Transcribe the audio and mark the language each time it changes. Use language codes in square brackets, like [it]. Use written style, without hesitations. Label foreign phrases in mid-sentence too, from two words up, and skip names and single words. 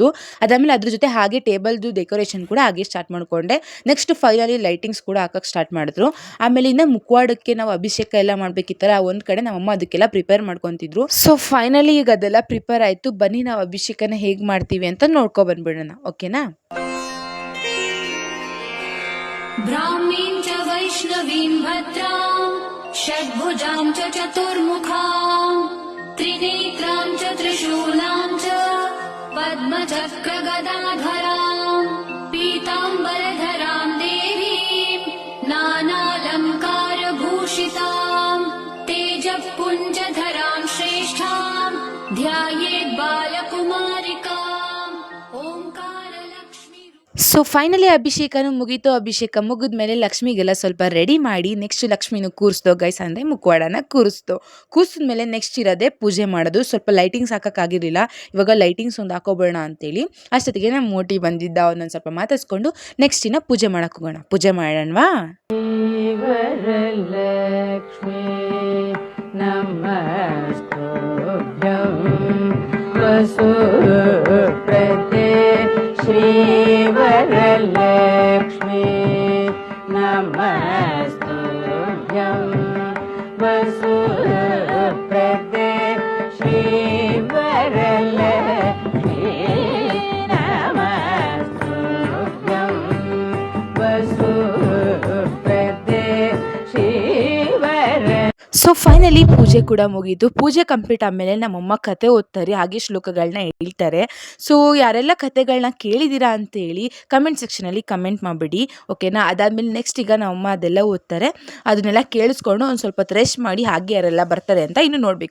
[kn] ಅದಾದಮೇಲೆ ಅದ್ರ ಜೊತೆ ಹಾಗೆ ಟೇಬಲ್ದು ಡೆಕೋರೇಷನ್ ಕೂಡ ಹಾಗೆ ಸ್ಟಾರ್ಟ್ ಮಾಡಿಕೊಂಡೆ. [en] next finally lightings [kn] ಕೂಡ ಹಾಕೋಕ್ಕೆ ಸ್ಟಾರ್ಟ್ ಮಾಡಿದ್ರು. ಆಮೇಲೆ ಇನ್ನು ಮುಖವಾಡಕ್ಕೆ ನಾವು ಅಭಿಷೇಕ ಎಲ್ಲ ಮಾಡಬೇಕಿತ್ತಲ್ಲ, ಒಂದು ಕಡೆ ನಮ್ಮಮ್ಮ ಅದಕ್ಕೆಲ್ಲ ಪ್ರಿಪೇರ್ ಮಾಡ್ಕೊತಿದ್ರು. [en] so finally [kn] ಈಗ ಅದೆಲ್ಲ ಪ್ರಿಪೇರ್ ಆಯಿತು. ಬನ್ನಿ ನಾವು ಅಭಿಷೇಕನ ಹೇಗೆ ಮಾಡ್ತೀವಿ ಅಂತ ನೋಡ್ಕೊ ಬಂದ್ಬಿಡೋಣ. ಓಕೆನಾ? [sa] ब्राह्मीं च वैष्णवीं भद्रां षड्भुजां च चतुर्मुखां त्रिनेत्रां च त्रिशूलां च पद्मचक्रगदाधरां पीताम्बरधरां देवीं नानालङ्कारभूषितां तेजःपुञ्जधरां श्रेष्ठां ध्यायेत् बालकुमारिकाम् ओंकारलक्ष्मी. [en] so finally [kn] ಅಭಿಷೇಕನೂ ಮುಗೀತು. ಅಭಿಷೇಕ ಮುಗಿದ್ಮೇಲೆ ಲಕ್ಷ್ಮಿಗೆಲ್ಲ ಸ್ವಲ್ಪ ರೆಡಿ ಮಾಡಿ ನೆಕ್ಸ್ಟ್ ಲಕ್ಷ್ಮಿನೂ ಕೂರಿಸ್ದೋ ಗೈಸ್. ಅಂದರೆ ಮುಖವಾಡನ ಕೂರಿಸಿದ್ಮೇಲೆ ನೆಕ್ಸ್ಟ್ ಇರೋದೇ ಪೂಜೆ ಮಾಡೋದು. ಸ್ವಲ್ಪ ಲೈಟಿಂಗ್ಸ್ ಹಾಕೋಕ್ಕಾಗಿರಲಿಲ್ಲ, ಇವಾಗ ಲೈಟಿಂಗ್ಸ್ ಒಂದು ಹಾಕೋಬೇಡ ಅಂತೇಳಿ ಅಷ್ಟೊತ್ತಿಗೆ ನಮ್ಮ ಮೋಟಿ ಬಂದಿದ್ದ. ಅವನೊಂದು ಸ್ವಲ್ಪ ಮಾತಾಡ್ಸ್ಕೊಂಡು ನೆಕ್ಸ್ಟ್ ಇನ್ನು ಪೂಜೆ ಮಾಡೋಕೆ ಹೋಗೋಣ. ಪೂಜೆ ಮಾಡೋಣವಾ? [sa] श्रीवरलक्ष्मी नमस्तुभ्यं वसुप्रदे श्रीवरलक्ष्मी नमस्तुभ्यं वसुप्रदे श्रीवर. [en] so finally [kn] ಪೂಜೆ ಕೂಡ ಮುಗೀತು. ಪೂಜೆ ಕಂಪ್ಲೀಟ್ ಆದಮೇಲೆ ನಮ್ಮಮ್ಮ ಕತೆ ಓದ್ತಾರೆ, ಹಾಗೆ ಶ್ಲೋಕಗಳನ್ನ ಹೇಳ್ತಾರೆ. ಸೊ ಯಾರೆಲ್ಲ ಕತೆಗಳನ್ನ ಕೇಳಿದ್ದೀರಾ ಅಂತೇಳಿ ಕಮೆಂಟ್ ಸೆಕ್ಷನಲ್ಲಿ ಕಮೆಂಟ್ ಮಾಡಿಬಿಡಿ. ಓಕೆನಾ? ಅದಾದಮೇಲೆ ನೆಕ್ಸ್ಟ್ ಈಗ ನಮ್ಮಮ್ಮ ಅದೆಲ್ಲ ಓದ್ತಾರೆ. ಅದನ್ನೆಲ್ಲ ಕೇಳಿಸ್ಕೊಂಡು ಒಂದು ಸ್ವಲ್ಪ ರೆಸ್ಟ್ ಮಾಡಿ ಹಾಗೆ ಯಾರೆಲ್ಲ ಬರ್ತಾರೆ ಅಂತ ಇನ್ನು ನೋಡಬೇಕು.